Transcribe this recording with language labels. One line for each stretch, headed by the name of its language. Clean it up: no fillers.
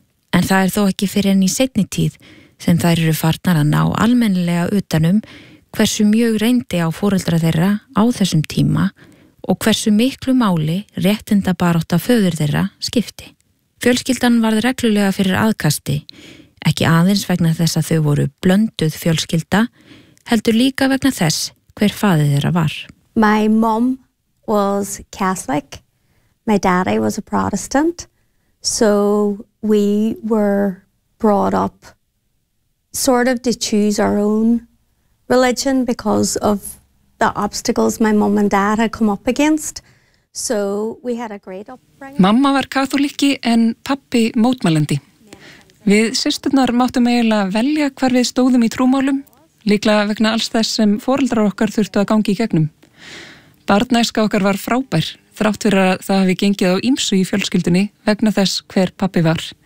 Icelandic: En það er þó ekki fyrir enn í seinni tíð sem þær eru farnar að ná almennilega utanum hversu mjög reyndi á foreldra þeirra á þessum tíma og hversu miklu máli réttinda barátta föður þeirra skipti. Fjölskyldan varð reglulega fyrir aðkasti, ekki aðeins vegna þess að þau voru blönduð fjölskylda, heldur líka vegna þess hver faðir þeirra var.
English: My mom was Catholic. My daddy was a Protestant. So we were brought up sort of to choose our own religion because of the obstacles my mom and dad had come up against. So we had a great upbringing.
Icelandic: Mamma var kaþólikki en pappi mótmælandi. Við systurnar máttum eiginlega velja hvar við stóðum í trúmálum, líklega vegna alls þess sem foreldrar okkar þurftu að gangi í gegnum. Barnæska okkar var frábær, þrátt fyrir að það hafi gengið á ýmsu í fjölskyldunni vegna þess hver pappi var.